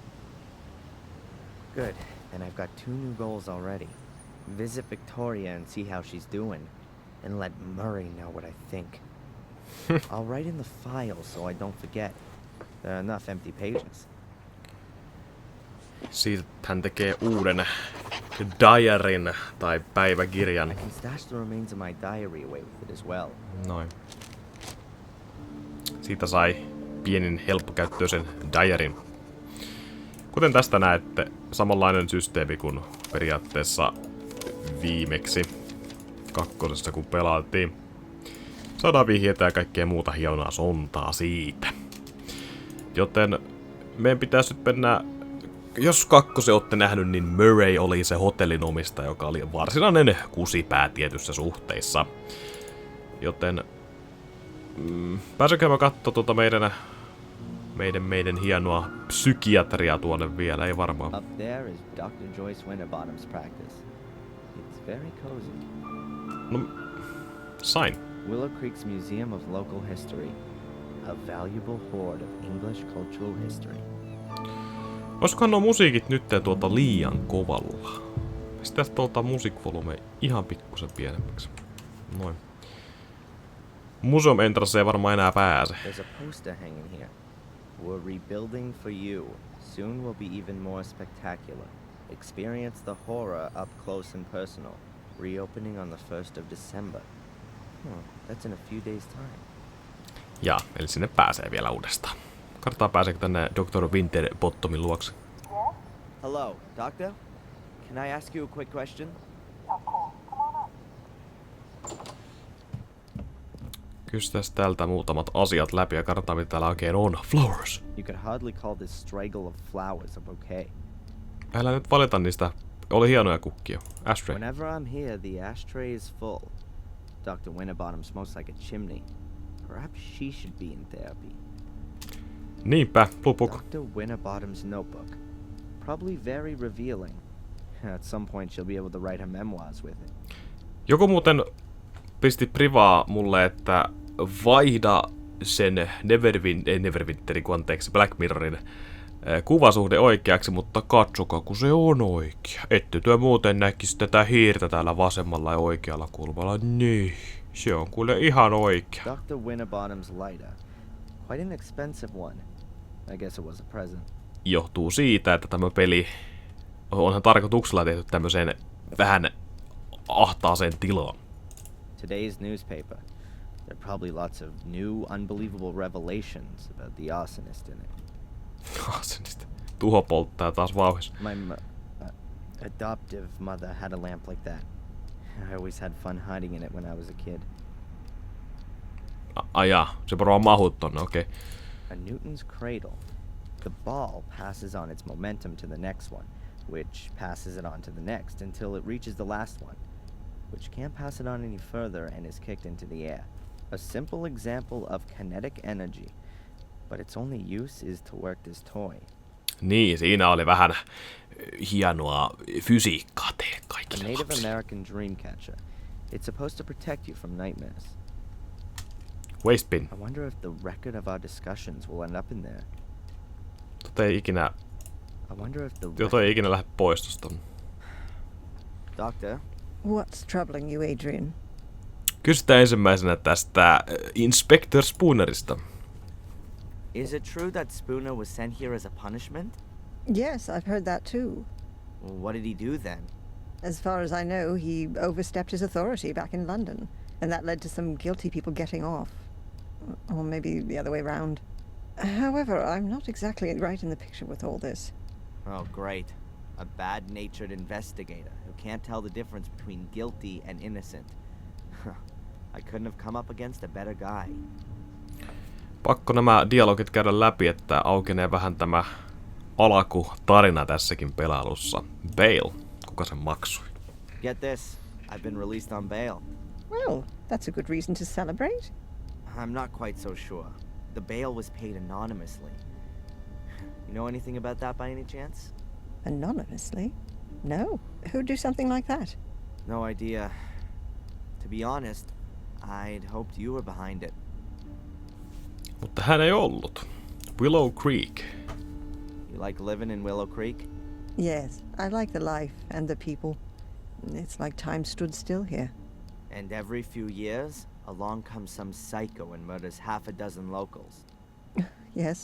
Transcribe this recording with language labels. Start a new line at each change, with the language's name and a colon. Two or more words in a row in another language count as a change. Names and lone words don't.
English: Good, and I've got 2 new goals already. Visit Victoria and see how she's doing, and let Murray know what I think. I'll write in the file so I don't forget. There are enough empty pages.
Finnish: Siitä hän tekee uuden diarin tai päiväkirjan.
English: I can stash the remains of my diary away with it as well.
Finnish: Noin. Siitä sai pienin helppokäyttöisen diarin. Kuten tästä näette, samanlainen systeemi kuin periaatteessa viimeksi kakkosessa kun pelailtiin. Saadaan vihjeitä ja kaikkea muuta hienoa sontaa siitä. Joten meidän pitäisi nyt mennä... Jos kakkosen olette nähnyt, niin Murray oli se hotellin omistaja, joka oli varsinainen kusipää tietyssä suhteissa. Joten... pääsenkö mä kattoo tuota meidän hienoa psykiatriaa tuonne vielä, ei varmaan.
English: Up there is Dr. Joyce Winterbottom's practice. It's very cozy.
Finnish: No, sain.
English: Willow Creek's Museum of Local History. A valuable hoard of English cultural history.
Finnish: Olisikohan nuo musiikit nyt tuolta liian kovalla? Pitäisi tuolta musiikvolume ihan pikkusen pienemmäksi. Noin.
English: Museum Entrance
Finnish: ei varmaan enää pääse.
English: There's a poster hanging here. We're rebuilding for you. Soon will be even more spectacular. Experience the horror up close and personal. Reopening on the 1st of December. That's in a few days' time.
Finnish: Ja, eli sinne pääsee vielä uudestaan. Katsotaan pääseekö tänne Dr. Winterbottomin luokse.
English: Hello, doctor? Can I ask you a quick question?
Finnish: Kystäs tältä muutamat asiat läpi ja katsotaan mitä täällä oikein on.
English: Flowers. You could hardly call this straggle of flowers a bouquet.
Finnish: Älä nyt valita niistä. Oli hienoja kukkia.
English: Ashtray. Whenever I'm here, the ashtray is full. Dr. Winterbottom smells like a chimney. Perhaps she should be in therapy.
Finnish: Niinpä, Plupuk.
English: Dr. Winterbottom's notebook. Probably very revealing. At some point she'll be able to write her memoirs with it.
Finnish: Joku muuten pisti privaa mulle, että vaihda sen Neverwinterin, kun anteeksi, Black Mirrorin kuvasuhde oikeaksi, mutta katsokaa, kun se on oikea. Ette työ muuten näkisi tätä hiirtä täällä vasemmalla ja oikealla kulmalla. Niin, se on kuule ihan oikea.
English: Dr. Winterbottom's lighter. Quite an expensive one. I guess it was a present.
Finnish: Johtuu siitä, että tämä peli onhan tarkoituksella tehty tämmöiseen vähän ahtaaseen tilaan.
English: Today's newspaper. There are probably lots of new, unbelievable revelations about the arsonist in it. Arsonist.
Finnish: Tuho polttaa taas vauhis.
English: My adoptive mother had a lamp like that. I always had fun hiding in it when I was a kid.
Finnish: Ajaa, se varmaan mahut tonne, okei.
English: A Newton's cradle. The ball passes on its momentum to the next one, which passes it on to the next until it reaches the last one, which can't pass it on any further and is kicked into the air. A simple example of kinetic energy, but its only use is to work this toy.
Finnish: Niin, siinä oli vähän hienoa fysiikkaa teille
English: A
Finnish: kaikille
English: Native
Finnish: lapsille.
English: American dream catcher. It's supposed to protect you from nightmares. Wastepin. I wonder if the record of our discussions will end up in there.
Finnish: Tota ei ikinä,
English: I wonder if the
Finnish: ei ikinä lähde pois tosta.
English: Doctor, What's troubling you, Adrian?
Finnish: Kysytään ensimmäisenä tästä Inspector Spoonerista.
English: is it true that Spooner was sent here as a punishment? Yes, I've heard that too. What did he do then? As far as I know, he overstepped his authority back in London, and that led to some guilty people getting off. Or maybe the other way round. However, I'm not exactly right in the picture with all this. Oh, great. A bad-natured investigator who can't tell the difference between guilty and innocent. I couldn't have come up against a better guy.
Finnish: Pakko nämä dialogit käydä läpi, että aukenee vähän tämä alkutarina tässäkin pelailussa. Bail, kuka sen maksoi?
English: Get this. I've been released on bail. Well, that's a good reason to celebrate. I'm not quite so sure. The bail was paid anonymously. You know anything about that by any chance? Anonymously? No. Who'd do something like that? No idea. To be honest, I'd hoped you were behind it.
Finnish: Mutta hän ei ollut.
English: Willow Greek. You like living in Willow Creek? Yes, I like the life and the people. It's like time stood still here. And every few years, along comes some psycho and murders half a dozen locals.